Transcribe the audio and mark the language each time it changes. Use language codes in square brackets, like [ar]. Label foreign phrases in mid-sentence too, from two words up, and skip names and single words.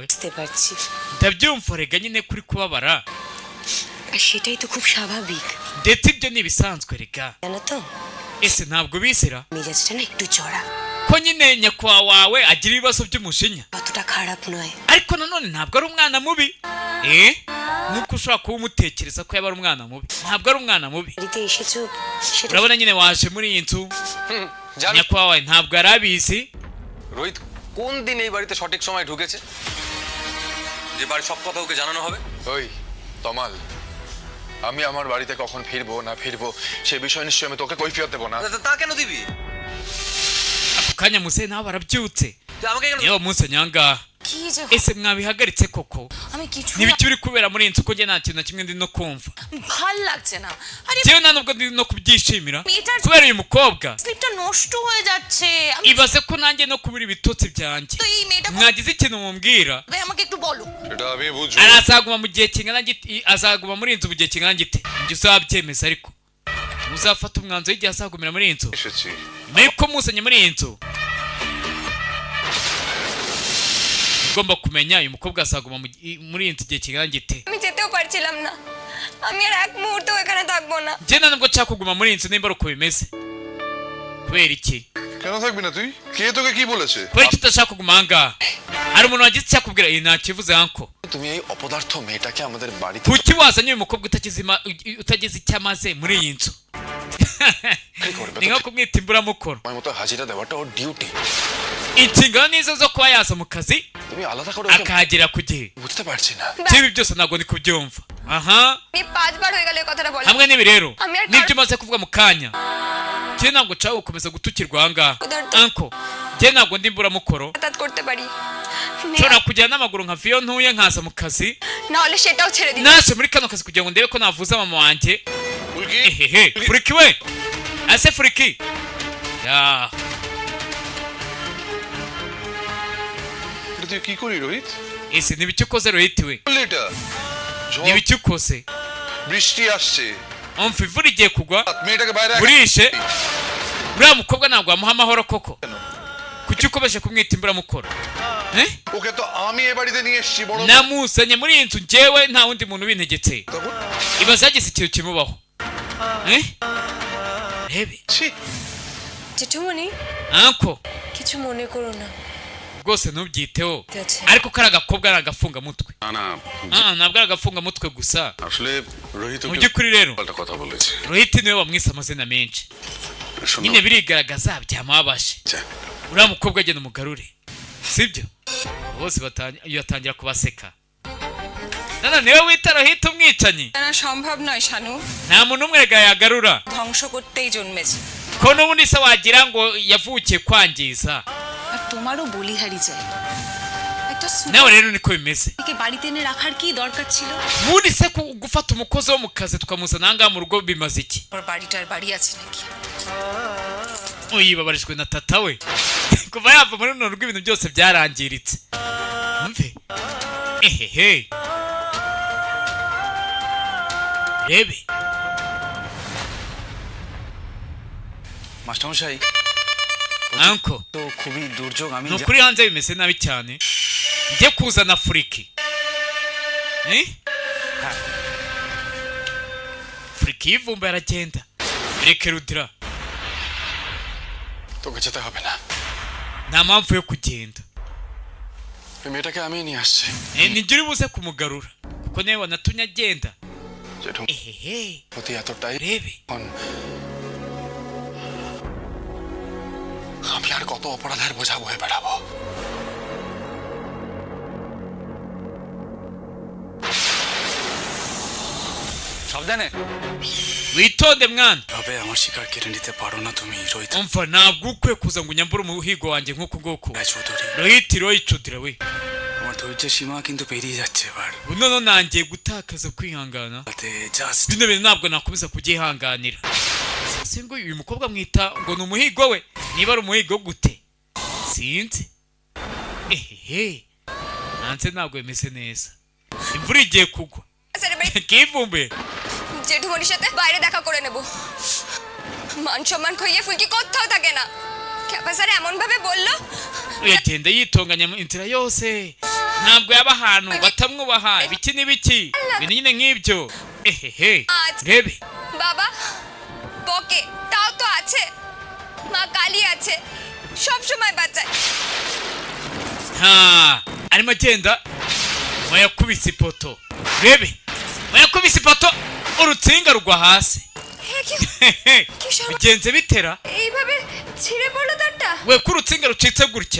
[bn] বুঝতে পারছি [rw] ndabyumva rega nyine kuri kubabara [bn] আর সেটাই তো খুব স্বাভাবিক [rw] ndetse ibyo ni ibisanzwe rega [bn] জানো তো [rw] ese ntabwo bisira [bn] মেজাজটা না একটু চড়া [rw] ko nyine nyakwa wawe agira ibibazo by'umujinya [bn] অতটা খারাপ নয় [rw] ariko nanone ntabwo ari umwana mubi nuko ushobora kuba umutekereza ko yaba ari umwana mubi ntabwo ari umwana mubi [bn] বাড়িতে এসেছো সেটা [rw] urabona nyine waje muri iyi nzu nyakwa wawe ntabwo yari abizi [bn] রোহিত কোন দিন এই বাড়িতে সঠিক সময় ঢুকেছে যে বাড়ির সব কথা ওকে জানানো হবে ওই তমাল আমি আমার বাড়িতে কখন ফিরবো না ফিরবো সে বিষয় নিশ্চয়ই আমি তোকে কৈফিয়ত দেবো না তা কেন দিবি [rw] ako kanya muzehe nawe barabyutse [bn] তুই আমাকে কেন [rw] yewe wamusanye ahangaha [bn] কি যে [rw] ese mwabihagaritse koko [bn] আমি কিছু [rw] n'ibiki biri kubera muri iyi nzu ko njye nta kintu na kimwe ndi no kumva [bn] ভাল লাগছে না আরে [rw] njyewe nta nubwo ndi no kubyishimira [bn] মেয়েটার [rw] kubera uyu mukobwa [bn] স্লিপটা নষ্ট হয়ে যাচ্ছে আমি [rw] ibaze ko nanjye no kubura ibitotsi byanjye [bn] তো এই মেয়েটা [rw] mwagize ikintu mumbwira [bn] ভাই আমাকে একটু বলো সেটা আমি বুঝবো [rw] azaguma mu gihe kingana gite azaguma muri iyi nzu mu gihe kingana gite njye uzabyemeza ariko uzafata umwanzuro w'igihe azagumira muri iyi nzu [bn] এসেছি [rw] nyuma y'uko musanye muri iyi nzu ugomba kumenya uyu mukobwa azaguma muri iyi nzu igihe kingana gite [bn] আমি যেতেও পারছিলাম না আমি আর এক মুহূর্ত এখানে থাকবো না [rw] njye nta nubwo nshaka kuguma muri iyi nzu nimba ari uko bimeze kubera iki [bn] কেন থাকবি না তুই কে তোকে কি বলেছে [rw] kubera iki udashaka kuguma ahangaha hari umuntu wagize icyo akubwira iyi ntakivuze anko [bn] তুমি এই অপদার্থ মেয়েটাকে আমাদের বাড়িতে [rw] kuki wazanye uyu mukobwa utagize icyo amaze muri iyi nzu ni nko kumwita imburamukoro [bn] সময় মতো হাজিরা দেওয়াটা ওর ডিউটি [rw] inshingano nizo zo kuba yaza mu kazi [bn] তুমি আলাদা করে ওকে [rw] akahagera ku gihe [bn] বুঝতে পারছি না [rw] ibi byose ntabwo ndi kubyumva aha [bn] আমি 5 বার হয়ে গেল এই কথাটা বলা [rw] hamwe n'ibi rero [bn] আমি আর [rw] nibyo umaze kuvuga mu kanya njye ntabwo nshaka gukomeza gutukirwa ahangaha Udarto. anko njye ntabwo ndi mburamukoro [bn] যাতায়াত করতে পারি [rw] nshobora kujyana n'amaguru nka viyo ntuye nkaza mu kazi [bn] না হলে সেটাও ছেড়ে দিই [rw] naje muri kano kazi kugira ngo ndebe ko navuza mama wanjye ehehe Fulki we ase Fulki ya [bn] এটা তুই কি করি রোহিত [rw] ese nibiki ukoze Rohit we [bn] বললি এটা [rw] nibiki ukoze [bn] বৃষ্টি আসছে [rw] umva imvura igiye kugwa [bn] মেয়েটাকে বাইরে [rw] burishe uriya mukobwa ntabwo wamuha amahoro koko kuki ukomeje kumwita imburamukoro [bn] ওকে তো আমি এ বাড়িতে নিয়ে এসেছি বড় [rw] namuzanye muri iyi nzu njyewe nta wundi muntu ubintegetse [bn] তখন [rw] ibaze yagize ikintu kimubaho rebe [bn] ছি জেঠুমনি [rw] anko [bn] কিছু মনে করো না [rw] rwose ntubyiteho [bn] ঠিক আছে [rw] ariko kari agakobwa ari agafungamutwe [bn] না না [rw] ntabwo ari agafungamutwe gusa [bn] আসলে রোহিত [rw] mu by'ukuri rero [bn] পাল্টা কথা বলেছে [rw] Rohit niwe wamwise amazina menshi nyine birigaragaza byamabashe [bn] আচ্ছা [rw] uriya mukobwa agenda umugarure sibyo bose batangira kubaseka nana niwe wita Rohit umwicanyi [bn] না সম্ভব নয় শানু [rw] nta muntu umwe rega yagarura [bn] ধ্বংস করতেই জন্মেছে [rw] ko n'ubundi se wagira ngo yavukiye kwangiza [bn] আর তোমারও বলিহারি চাই একটা [rw] nawe rero niko bimeze [bn] সুপারকে বাড়িতে এনে রাখার কি দরকার ছিল [rw] ubundi se gufata umukozi wo mu kazi tukamuzana ahangaha mu rugo bimaze iki [bn] ওর বাড়িটার বাড়ি আছে নাকি [rw] yibabarijwe na tata we kuva yava muri runo rugo ibintu byose byarangiritse umve ehehe rebe [bn] মাস্টারমশাই [rw] anko [bn] তো খুবই দুর্যোগ আমি [rw] ni ukuri hanze bimeze nabi cyane njye kuzana Fulki Fulki yivumba aragenda reke rudira [bn] তোকে যেতে হবে না [rw] nta mpamvu yo kugenda [bn] এই মেয়েটাকে আমি নিয়ে আসছি [rw] nijya uri buze kumugarura kuko niwe wanatumye agenda [bn] জেঠু ehehe প্রতি এতটাই [rw] rebe [bn] এখন আমি আর কত অপরাধের বোঝা বয়ে বেড়াবো সাবধানে [rw] witonde mwana [bn] তবে আমার শিকার কেড়ে নিতে পারো না তুমি রোহিত [rw] umva ntabwo ukwiye kuza ngo unyambure umuhigo wanjye nk'uku nguku [bn] চৌধুরী [rw] Rohit royicudira we [bn] আমার ধৈর্যের সীমা কিন্তু পেরিয়ে যাচ্ছে এবার [rw] noneho nangiye gutakaza kwihangana [bn] তাতে জাস্ট [rw] bino bintu ntabwo nakomeza kubyihanganira sinzi ngo uyu mukobwa mwita ngo ni umuhigo we niba ari umuhigo gute sinzi ehehe nanze ntabwo bimeze neza imvura igiye kugwa kivumbuye [bn] জেঠুমনির সাথে বাইরে দেখা করে নেব মান সম্মান খইয়ে ফুলকি কোথাও থাকে না ক্যাপাসারে এমন ভাবে বললো [rw] yagenda yitonganya mu inzira yose ntabwo yaba ahantu batamwubaha ibiki n'ibiki ibintu nyine nk'ibyo ehehe rebe [bn] বাবা বকে তাও তো আছে মা কালী আছে সব সময় বাঁচায় [rw] ha arimo agenda wayakubise ipoto rebe wayakubise ipoto urutsinga rugwa hasi bigenze bitera [bn] এইভাবে ছিঁড়ে পড়লো তারটা [rw] we ko urutsinga rucitse gutya